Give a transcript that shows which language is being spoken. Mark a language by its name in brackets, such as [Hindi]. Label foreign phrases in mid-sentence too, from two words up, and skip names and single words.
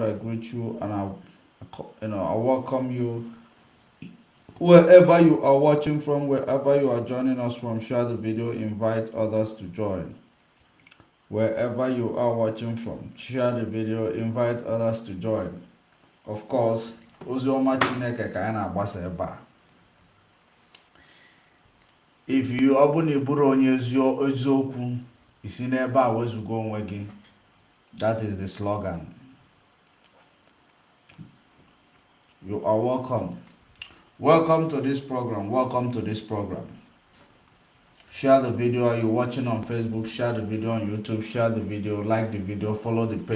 [English] I greet you and I welcome you wherever you are watching from, wherever you are joining us from. Share the video, invite others to join. Wherever you are watching from, share the video, invite others to join. Of course, [Igbo] oziọma Chineke ka anyị na-agbasa ebe a. [English] If you [Igbo] ọ bụ na ị bụrụ onye eziokwu, isi n'ebe a wezuga onwe gị. [English] That is the slogan. You are welcome. Welcome to this program. Welcome to this program. Share the video. Are you watching on Facebook? Share the video on YouTube. Share the video. Like the video. Follow the page.